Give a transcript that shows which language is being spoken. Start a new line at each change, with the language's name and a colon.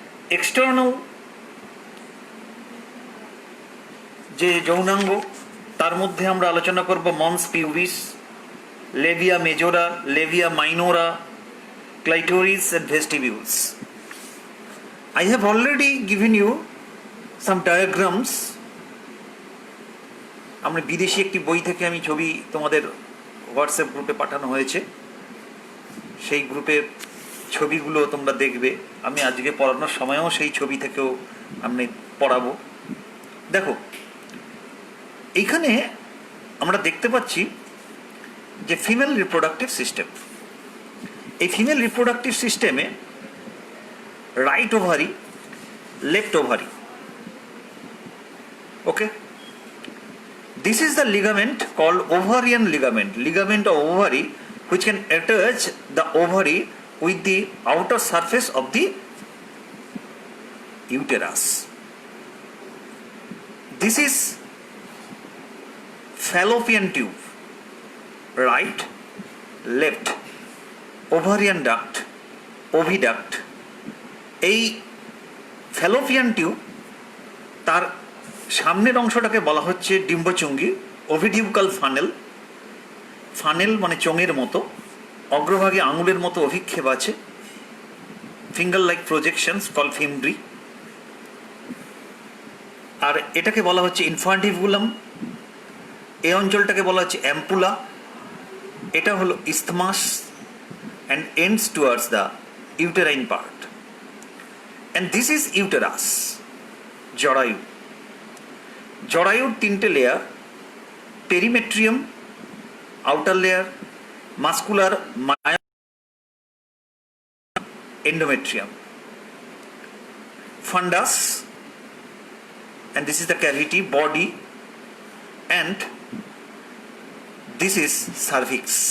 Bangla: External যে যৌনাঙ্গ তার মধ্যে আমরা আলোচনা করব মন্স pubis, livia মেজোরা, livia minora, clitoris
English: and vestibules. I have already given you some diagrams.
Bangla: আমরা বিদেশি একটি বই থেকে আমি ছবি তোমাদের হোয়াটসঅ্যাপ গ্রুপে পাঠানো হয়েছে, সেই গ্রুপের ছবিগুলো তোমরা দেখবে। আমি আজকে পড়ানোর সময়ও সেই ছবি থেকেও আমি পড়াবো। দেখো এইখানে আমরা দেখতে পাচ্ছি যে ফিমেল রিপ্রোডাক্টিভ সিস্টেম। এই ফিমেল রিপ্রোডাক্টিভ সিস্টেমে right ovary, left ovary, okay.
English: This is the ligament called ovarian ligament of ovary which can attach the ovary with the outer surface of the uterus. This is fallopian tube, right, left, ovarian duct, oviduct.
Bangla: এই Fallopian tube তার সামনের অংশটাকে বলা হচ্ছে ডিম্বচুঙ্গি, ওভিডিউকাল funnel মানে চোঙের মতো, অগ্রভাগে আঙুলের মতো অভিক্ষেপ আছে,
English: Finger like projections call fimbriae.
Bangla: আর এটাকে বলা হচ্ছে ইনফান্টিবুলাম, এই অঞ্চলটাকে বলা হচ্ছে অ্যাম্পুলা, এটা হলো isthmus
English: And ends towards the uterine part. And this is uterus, জরায়ু।
Bangla: জরায়ুর তিনটে layer,
English: Perimetrium outer layer, muscular endometrium, fundus, and this is the cavity body, and this is cervix.